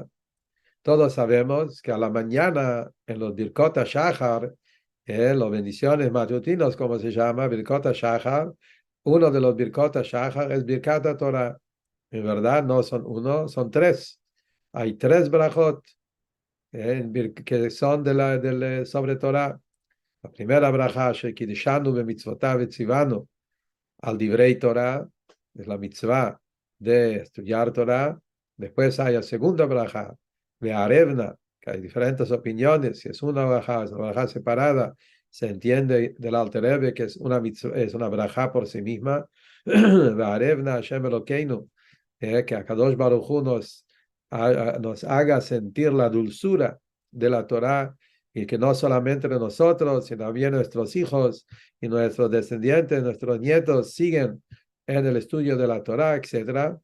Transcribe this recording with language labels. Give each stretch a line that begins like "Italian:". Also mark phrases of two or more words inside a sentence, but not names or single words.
Spanish: Todos sabemos que a la mañana en los
Hebrew: ברכות שחר,
Spanish: los bendiciones matutinos, como se llama,
Hebrew: ברכות שחר,
Spanish: uno de los
Hebrew: ברכות שחר
Spanish: es
Hebrew: ברכת תורה.
Spanish: En verdad no son uno, son tres. Hay tres brajot que son sobre Torah. La primera braja,
Hebrew: שקדשנו במצותיו וצונו על דברי תורה,
Spanish: es la mitzvah de estudiar Torah. Después hay la segunda braja, Be'arevna, que hay diferentes opiniones, si es una braja separada, se entiende del
Yiddish: אַלטער רבי
Spanish: que es una mitzvah, es una braja por sí misma.
Hebrew: והערב נא השם אלקינו,
Spanish: que
Hebrew: הקדוש ברוך הוא
Spanish: nos haga sentir la dulzura de la Torah y que no solamente nosotros, sino también nuestros hijos y nuestros descendientes, nuestros nietos siguen en el estudio de la Torah, etc.